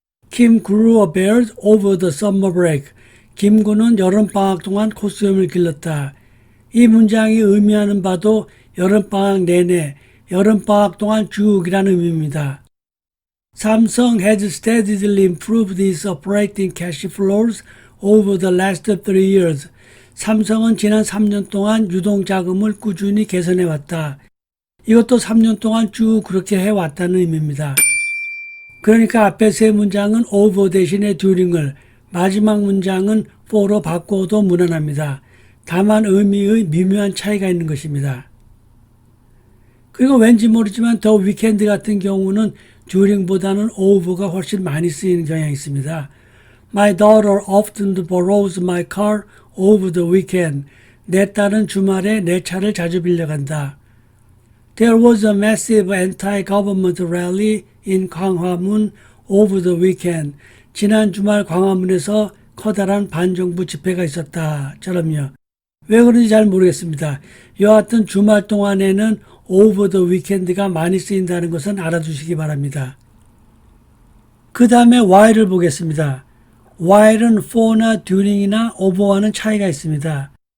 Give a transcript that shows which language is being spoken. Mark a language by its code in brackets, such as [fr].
[en] Kim grew a beard over the summer break. [ko] 김군은 여름방학 동안 콧수염을 길렀다. 이 문장이 의미하는 바도 여름방학 내내, 여름방학 동안 쭉이라는 의미입니다. [en] Samsung has steadily improved its operating cash flows over the last 3 years. [ko] 삼성은 지난 3년 동안 유동자금을 꾸준히 개선해왔다. 이것도 3년 동안 쭉 그렇게 해왔다는 의미입니다. 그러니까 앞에 세 문장은 over 대신에 during을, 마지막 문장은 for로 바꿔도 무난합니다. 다만 의미의 미묘한 차이가 있는 것입니다. 그리고 왠지 모르지만 더 위켄드 같은 경우는 during보다는 over가 훨씬 많이 쓰이는 경향이 있습니다. [en] My daughter often borrows my car over the weekend. [ko] 내 딸은 주말에 내 차를 자주 빌려간다. [en] There was a massive anti-government rally in 광화문 over the weekend. [ko] 지난 주말 광화문에서 커다란 반정부 집회가 있었다. 처럼요. 왜 그런지 잘 모르겠습니다. 여하튼 주말 동안에는 [en] over the weekend [ko] 가 많이 쓰인다는 것은 알아두시기 바랍니다. 그 다음에 while을 보겠습니다. while은 for나 during이나 over와는 차이가 있습니다.